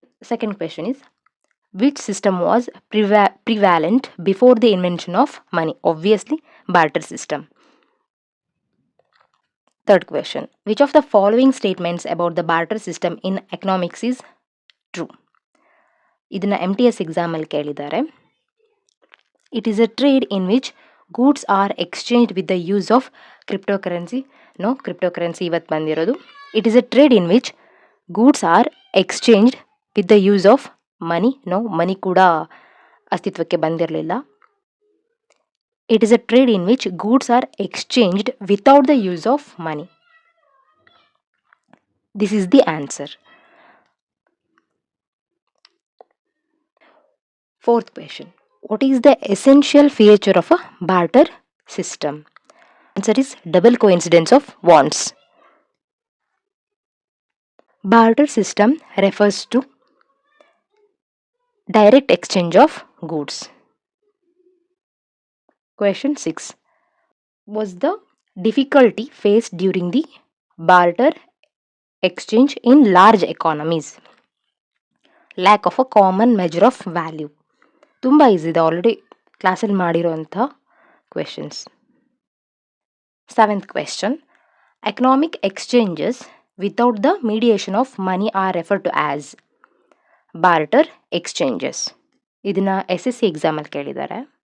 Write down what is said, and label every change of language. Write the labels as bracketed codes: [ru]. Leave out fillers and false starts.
[en] Second question is, which system was prevalent before the invention of money? Obviously barter system. Third question, which of the following statements about the barter system in economics is true? [kn] ಇದನ್ನು MTS ಎಕ್ಸಾಮಲ್ಲಿ ಕೇಳಿದ್ದಾರೆ. [en] It is a trade in which goods are exchanged with the use of cryptocurrency. [kn] No, cryptocurrency ಇವತ್ತು ಬಂದಿರೋದು. [en] It is a trade in which goods are exchanged with the use of money. [kn] No, money ಕೂಡ ಅಸ್ತಿತ್ವಕ್ಕೆ ಬಂದಿರಲಿಲ್ಲ. [en] It is a trade in which goods are exchanged without the use of money. This is the answer. Fourth question, what is the essential feature of a barter system? Answer is double coincidence of wants. Barter system refers to direct exchange of goods. Question 6. Was the difficulty faced during the barter exchange in large economies? Lack of a common measure of value. [kn] ತುಂಬ easy ಇದೆ, already ಕ್ಲಾಸಲ್ಲಿ ಮಾಡಿರೋಂಥ questions. [en] Seventh question, economic exchanges without the mediation of money are refer to as barter exchanges. [kn] ಇದನ್ನು SSC ಎಕ್ಸಾಮಲ್ಲಿ ಕೇಳಿದ್ದಾರೆ.